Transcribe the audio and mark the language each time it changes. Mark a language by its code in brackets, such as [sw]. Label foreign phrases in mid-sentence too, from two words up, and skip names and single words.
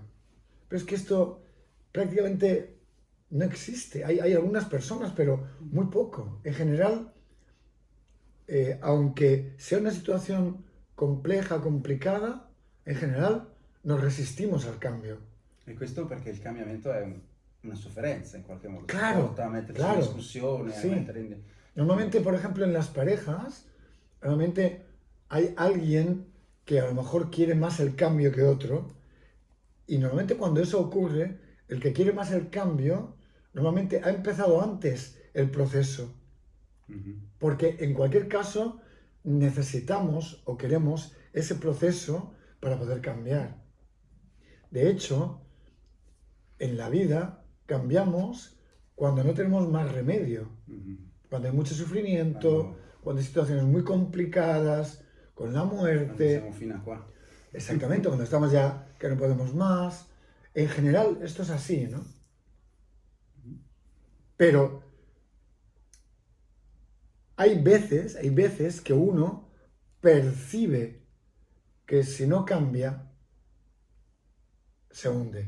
[es] Pero es que esto prácticamente no existe. Hay algunas personas, pero muy poco. En general, aunque sea una situación compleja, complicada, en general nos resistimos al cambio. [it] E questo perché il cambiamento è una sofferenza in qualche modo. Ci [es] Claro, [it] porta a metterci in [es] claro. [it] discussione, a [es] Sí. [it] mettere in... [es] Normalmente, por ejemplo, en las parejas, normalmente hay alguien que a lo mejor quiere más el cambio que otro, y normalmente cuando eso ocurre, el que quiere más el cambio, normalmente ha empezado antes el proceso, porque en cualquier caso necesitamos o queremos ese proceso para poder cambiar. De hecho, en la vida cambiamos cuando no tenemos más remedio. Cuando hay mucho sufrimiento, cuando hay situaciones muy complicadas, con la [it] Quando [es] muerte. [it] siamo fino a qua. [es] Exactamente, cuando estamos ya que no podemos más. En general, esto es así, ¿no? Pero hay veces que uno percibe que si no cambia, se hunde.